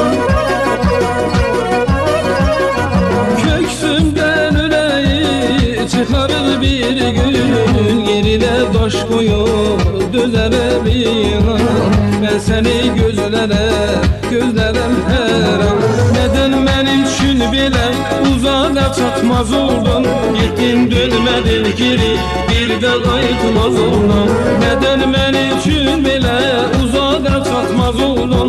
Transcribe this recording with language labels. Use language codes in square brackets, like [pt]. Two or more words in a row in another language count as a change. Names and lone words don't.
[tr] Köksümden yüreği çıkarır bir gün. Yerine taş koyup dözere bir an. Ben seni gözlerem her an. Neden benim için bir belə uzağa çatmaz oldun. [az] Getdin dönmədin geri, bir də qayıtmaz oldun. Nədən mən üçün belə uzağa çatmaz oldun.